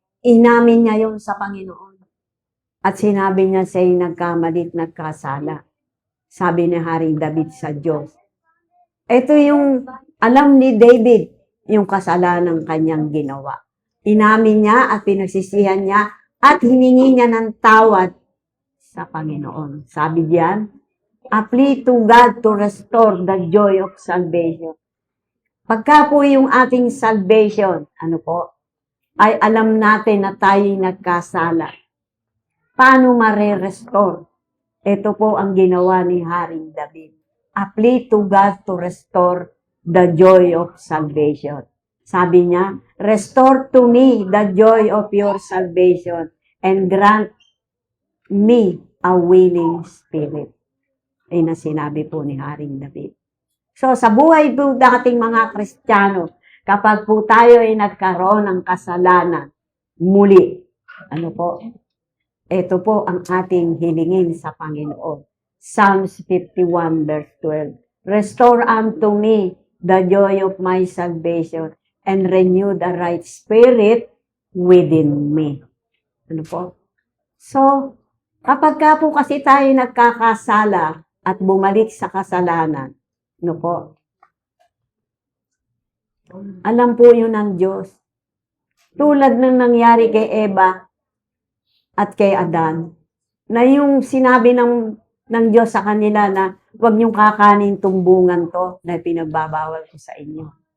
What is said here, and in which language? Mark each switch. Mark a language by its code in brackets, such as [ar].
[tl] Inamin niya yun sa Panginoon. At sinabi niya siya'y nagkamali at nagkasala. Sabi ni Haring David sa Diyos. Ito yung alam ni David, yung kasalanan ng kanyang ginawa. Inamin niya at pinagsisihan niya at hiningi niya ng tawad sa Panginoon. Sabi diyan, [en] a plea to God to restore the joy of salvation. [tl] Pagka po yung ating salvation, ano po, ay alam natin na tayo'y nagkasala. Paano mare-restore? Ito po ang ginawa ni Haring David. [en] A plea to God to restore the joy of salvation. [tl] Sabi niya, [en] restore to me the joy of your salvation and grant me a willing spirit. [tl] Ay na sinabi po ni Haring David. So, sa buhay po dating mga Kristiyano, kapag po tayo ay nagkaroon ng kasalanan, muli, ano po? Ito po ang ating hilingin sa Panginoon. [en] Psalms 51 verse 12. Restore unto me the joy of my salvation and renew the right spirit within me. [tl] Ano po? So, kapag ka po kasi tayo nagkakasala at bumalik sa kasalanan, ano po? Alam po yun ng Diyos. Tulad ng nangyari kay Eva at kay Adan, na yung sinabi ng Diyos sa kanila na huwag niyong kakanin tumbungan to na pinagbabawal ko sa inyo.